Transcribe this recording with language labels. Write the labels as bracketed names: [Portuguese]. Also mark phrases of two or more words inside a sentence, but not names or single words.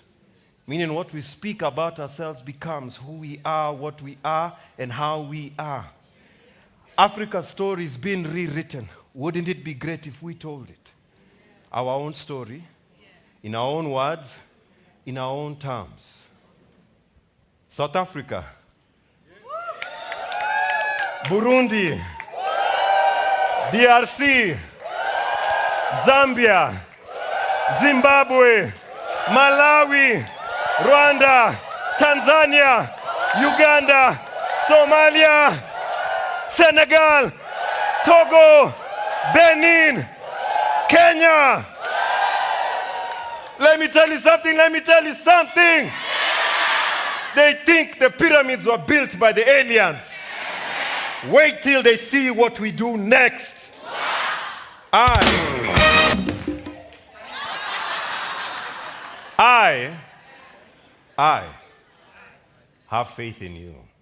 [English] Meaning what we speak about ourselves becomes who we are, what we are, and how we are. Africa's story is being rewritten. Wouldn't it be great if we told it? Our own story, in our own words, in our own terms. South Africa. Burundi. DRC, Zambia, Zimbabwe, Malawi, Rwanda, Tanzania, Uganda, Somalia, Senegal, Togo, Benin, Kenya. Let me tell you something. They think the pyramids were built by the aliens. Wait till they see what we do next. I have faith in you.